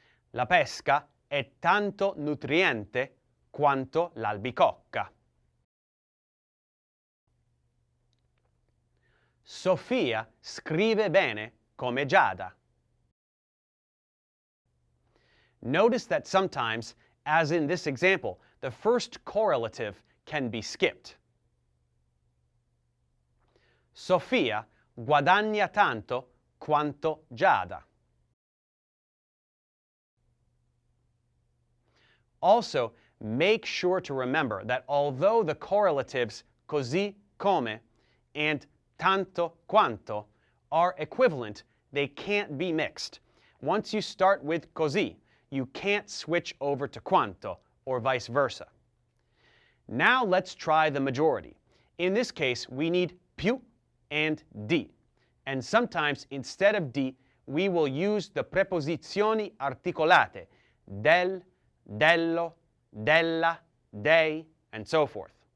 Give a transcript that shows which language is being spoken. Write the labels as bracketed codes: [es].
[it] La pesca è tanto nutriente quanto l'albicocca. Sofia scrive bene come Giada. [en] Notice that sometimes, as in this example, the first correlative can be skipped. [it] Sofia guadagna tanto quanto Giada. [en] Also, make sure to remember that although the correlatives così come and tanto quanto are equivalent, they can't be mixed. Once you start with così, you can't switch over to quanto, or vice versa. Now let's try the majority. In this case, we need più and di. And sometimes, instead of di, we will use the preposizioni articolate, del, dello, della, dei, and so forth.